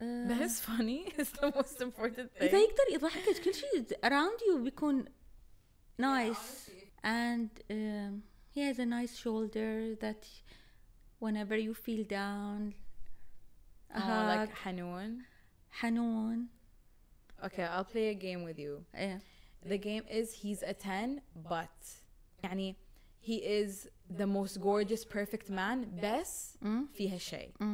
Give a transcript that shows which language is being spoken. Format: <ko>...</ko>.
<en>That's funny is the most important thing.</en> <ar>إذا يقدر يضحكك كل شيء</ar> <en>around you</en> <ar>بيكون nice.</ar> <en>And he has a nice shoulder that whenever you feel down,</en> <ar>Like حنون.</ar> <en>Okay, I'll play a game with you. Yeah. The game is he's a 10 but يعني he is the most gorgeous perfect man</en> <ar>بس فيها شيء.</ar>